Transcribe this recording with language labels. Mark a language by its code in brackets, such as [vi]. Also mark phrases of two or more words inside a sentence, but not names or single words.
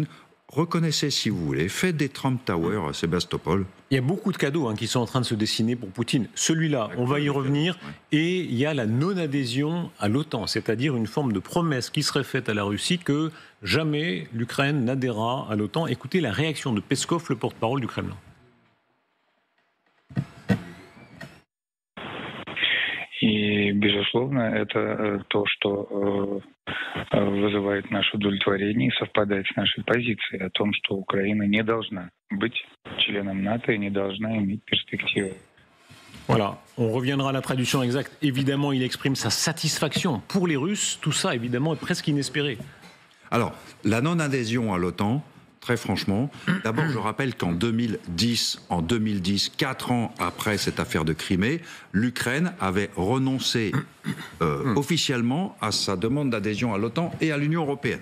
[fr] Reconnaissez si vous voulez, faites des Trump Towers à Sébastopol. Il y a beaucoup de cadeaux qui sont en train de se dessiner pour Poutine. Celui-là, on va y revenir. Et il y a la non-adhésion à l'OTAN, c'est-à-dire une forme de promesse qui serait faite à la Russie que jamais l'Ukraine n'adhérera à l'OTAN. Écoutez la réaction de Peskov, le porte-parole du Kremlin. [ru] И, безусловно, это то, что вызывает наше удовлетворение и совпадает с нашей позицией о том, что Украина не должна быть членом НАТО и не должна иметь перспективы. [fr] Voilà, on reviendra à la traduction exacte. Évidemment, il exprime sa satisfaction. Pour les Russes, tout ça, évidemment, est presque inespéré. Alors, la non-adhésion à l'OTAN, très franchement, d'abord, je rappelle qu'en 2010, 4 ans après cette affaire de Crimée, l'Ukraine avait renoncé officiellement à sa demande d'adhésion à l'OTAN et à l'Union européenne.